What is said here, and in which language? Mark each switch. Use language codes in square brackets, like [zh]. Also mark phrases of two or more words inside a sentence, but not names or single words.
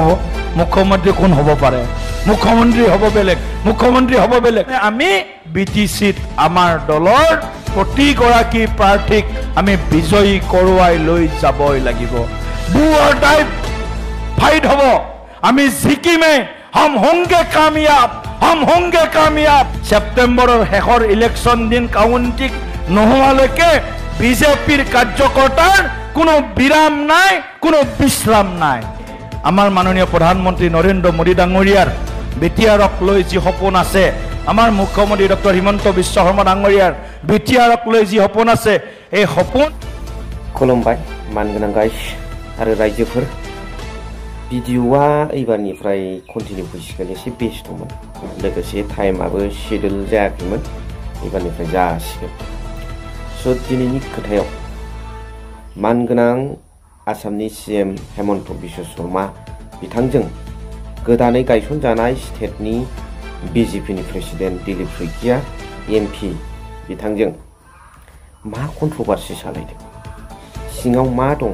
[as] মুখ্যমন্ত্ৰী কোন হ'ব পাৰে? মুখ্যমন্ত্ৰী হ'ব বেলেগ, মুখ্যমন্ত্ৰী হ'ব বেলেগ। আমি বিটিচিত আমাৰ দলৰ প্ৰতিগৰাকী প্ৰাৰ্থীক আমি বিজয়ী কৰোৱাই লৈ যাবই লাগিব। [en] do or die fight [as] হ'ব। আমি জিকিমে, [hi] हम होंगे कामयाब, हम होंगे कामयाब। [as] सेप्टेम्बৰৰ শেষৰ ইলেকশ্যন দিন কাউন্টিং নোহোৱালৈকে বিজেপিৰ কাৰ্যকৰ্তাৰ কোনো বিৰাম নাই, কোনো বিশ্ৰাম নাই। আমাৰ মাননীয় প্ৰধানমন্ত্ৰী নৰেন্দ্ৰ মোদী ডাঙৰীয়াৰ বিটিআৰক লৈ যি সপোন আছে, আমাৰ মুখ্যমন্ত্ৰী ডক্টৰ হিমন্ত বিশ্ব শৰ্মা ডাঙৰীয়াৰ বিটিআৰক লৈ যি সপোন আছে, এই সপোন। [brx] खुलुमबाय मानगोनां गाइस आरो रायजोफोर। भिडिअआ एबारनिफ्राय कन्टिनिउ फैसिगोन। एसे बेस्थ'मोन, लोगोसे टाइमाबो शेड्युल जायाखैमोन, एबारनिफ्राय जासिगोन। स' दिनैनि खोथायाव मानगोनां आसामनि सीएम हेमन्त बिश्व शर्मा बिथांजों गोदानै गायसनजानाय स्टेटनि बिजेपिनि प्रेसिडेन्ट दिलीप शइकिया एमपि बिथांजों मा कन्ट्रभार्सि सालायदों, सिङाव मा दं?